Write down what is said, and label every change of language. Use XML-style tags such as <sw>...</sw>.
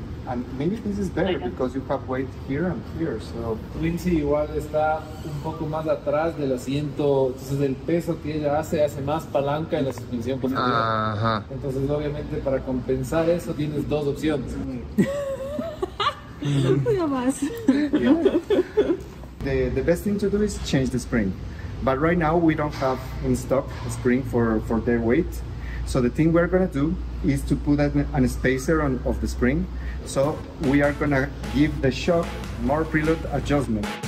<en>And maybe this is better because you have weight here and here. So</en> <es>Whimsy igual está un poco más atrás del asiento, entonces el peso que ella hace más palanca en la suspensión positiva. Entonces obviamente para compensar eso tienes dos opciones.</es> <en>The best thing to do is change the spring. But right now we don't have in stock a spring for their weight. So the thing we're gonna do is to put an spacer on of the spring. So we are gonna give the shock more preload adjustment.</en>